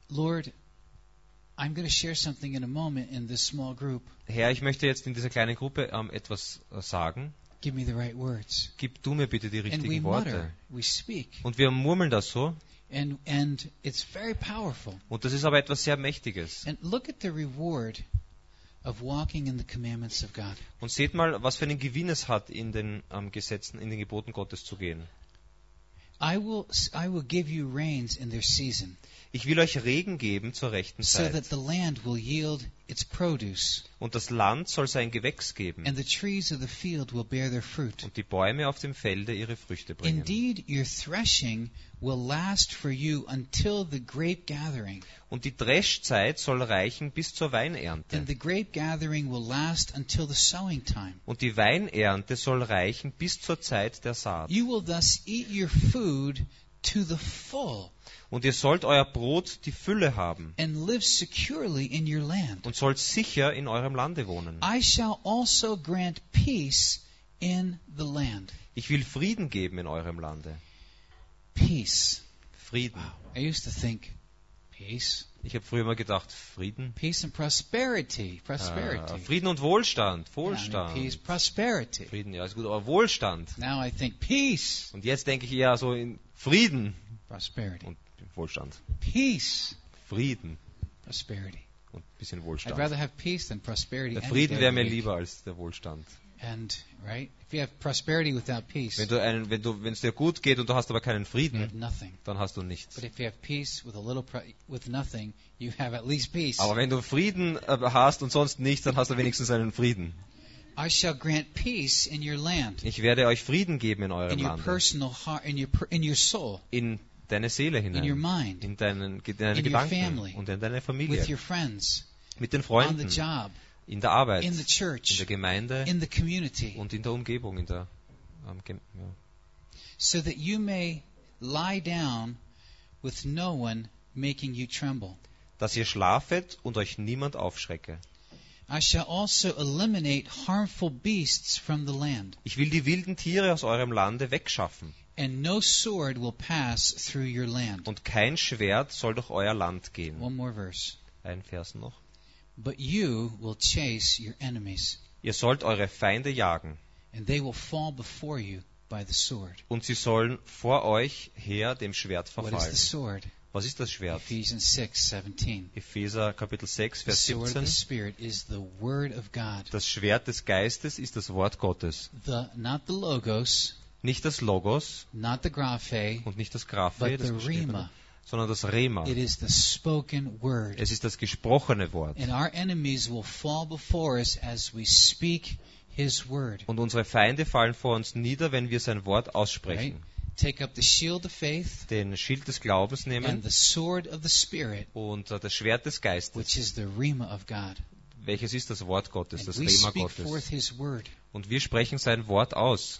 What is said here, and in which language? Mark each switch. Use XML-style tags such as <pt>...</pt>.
<en>Lord, I'm going to share something in a moment in this small group.</en> <de>Herr, ich möchte jetzt in dieser kleinen Gruppe etwas sagen.</de> <en>Give me the right words.</en> <de>Gib du mir bitte die richtigen Worte.</de> <en>We speak.</en> <de>Und wir murmeln das so.</de> <en>And it's very powerful.</en> <de>Und das ist aber etwas sehr Mächtiges.</de> <en>And look at the reward of walking in the commandments of God.</en> <de>Und seht mal, was für einen Gewinn es hat, in den Gesetzen, in den Geboten Gottes zu gehen.</de> <en>I will give you rains in their season.</en> <de>Ich will euch Regen geben zur rechten Zeit.</de> <en>So that the land will yield its produce.</en> <de>Und das Land soll sein Gewächs geben.</de> <en>And the trees of the field will bear their fruit.</en> <de>Und die Bäume auf dem Felde ihre Früchte bringen.</de> <en>Indeed, your threshing will last for you until the grape gathering.</en> <de>Und die Dreschzeit soll reichen bis zur Weinernte.</de> <en>And the grape gathering will last until the sowing time.</en> <de>Und die Weinernte soll reichen bis zur Zeit der Saat.</de> <en>You will thus eat your food to the full.</en> <de>Und ihr sollt euer Brot die Fülle haben.</de> <en>And live securely in your land.</en> <de>Und sollt sicher in eurem Lande wohnen.</de> <en>I shall also grant peace in the land.</en> <de>Ich will Frieden geben in eurem Lande.</de> <en>Peace.</en> <de>Frieden.</de> <en>Wow. I used to think, peace.</en> <de>Ich habe früher mal gedacht, Frieden.</de> <en>Peace and prosperity. Prosperity.</en> <de>Frieden und Wohlstand. Wohlstand.</de> <en>Yeah, I mean, peace, prosperity.</en> <de>Frieden, ja, ist gut, aber Wohlstand.</de> <en>Now I think, peace.</en> <de>Und jetzt denke ich eher so in Frieden.</de> <en>Prosperity.</en> <de>Und Wohlstand.</de> <en>Peace.</en> <de>Frieden.</de> <en>Prosperity.</en> <de>Und ein bisschen Wohlstand.</de> <en>I'd rather have peace than prosperity.</en> <de>Der Frieden wäre mir lieber als der Wohlstand.</de> <en>And right? If you have prosperity without peace.</en> <de>Wenn es dir gut geht und du hast aber keinen Frieden, dann hast du nichts.</de> <en>But if you have peace with a little with nothing, you have at least peace.</en> <de>Aber wenn du Frieden hast und sonst nichts, dann hast du wenigstens einen Frieden.</de> <en>I shall grant peace in your land.</en> <de>Ich werde euch Frieden geben in eurem Land.</de> <en>In your personal heart, in your soul.</en> <de>In deine Seele hinein,</de> <en>in, your mind,</en> <de>in deine in Gedanken</de> <en>your family,</en> <de>und in deine Familie,</de> <en>with your friends,</en> <de>mit den Freunden,</de> <en>on the job,</en> <de>in der Arbeit,</de> <en>in, the church,</en> <de>in der Gemeinde,</de> <en>in the community,</en> <de>und in der Umgebung, in der ja.</de> <en>So that you may lie down with no one making you tremble.</en> <de>Dass ihr schlafet und euch niemand aufschrecke.</de> <en>I shall also eliminate harmful beasts from the land.</en> <de>Ich will die wilden Tiere aus eurem Lande wegschaffen.</de> <en>And no sword will pass through your land.</en> <de>Und kein Schwert soll durch euer Land gehen.</de> <en>One more verse.</en> <de>Ein Vers noch.</de> <en>But you will chase your enemies.</en> <de>Ihr sollt eure Feinde jagen.</de> <en>And they will fall before you by the sword.</en> <de>Und sie sollen vor euch her dem Schwert verfallen.</de> <en>What is the sword?</en> <de>Was ist das Schwert?</de> <en>Ephesians 6, 17.</en> <de>Epheser Kapitel 6, Vers 17.</de> <en>The sword of the Spirit is the word of God.</en> <de>Das Schwert des Geistes ist das Wort Gottes.</de> <en>The, not the Logos.</en> <de>Nicht das Logos,</de> <en>not the graphe,</en> <de>und nicht das Graphe,</de> <en>but the Rhema,</en> <de>sondern das Rhema.</de> <en>It is the spoken word.</en> <de>Es ist das gesprochene Wort.</de> <en>And our enemies will fall before us as we speak his word.</en> <de>Und unsere Feinde fallen vor uns nieder, wenn wir sein Wort aussprechen.</de> <en>Right? Take up the shield of faith,</en> <de>den Schild des Glaubens nehmen,</de> <en>and the sword of the Spirit,</en> <de>und das Schwert des Geistes,</de> <en>which is the Rhema of God.</en> <de>Welches ist das Wort Gottes,</de> <en>and</en> <de>das Rhema Gottes.</de> <en>Forth his word.</en> <de>Und wir sprechen sein Wort aus.</de>